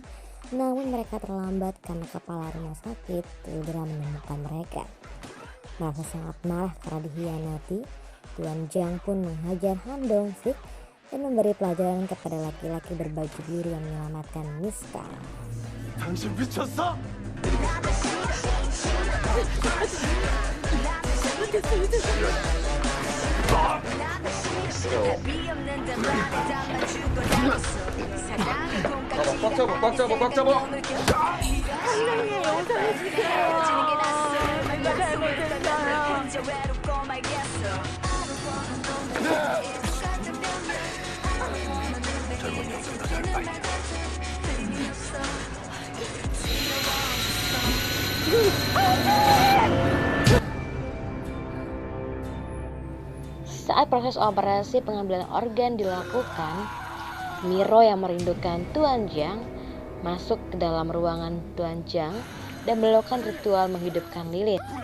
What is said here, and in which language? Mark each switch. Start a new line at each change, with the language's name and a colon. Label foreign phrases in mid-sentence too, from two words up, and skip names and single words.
Indonesian: Namun mereka terlambat karena kepala rumah sakit segera menemukan mereka. Merasa sangat marah karena dikhianati, Tuan Jang pun menghajar Han Dong-sik dan memberi pelajaran kepada laki-laki berbaju biru yang menyelamatkan Miss Kang.
Korean: 당신 미쳤어? 꽉 잡아. 분명히 용서해 주세요. 젊은 여자보다 잘 봐야지.
Indonesian: Saat proses operasi pengambilan organ dilakukan, Miro yang merindukan Tuan Jang masuk ke dalam ruangan Tuan Jang dan melakukan ritual menghidupkan lilin.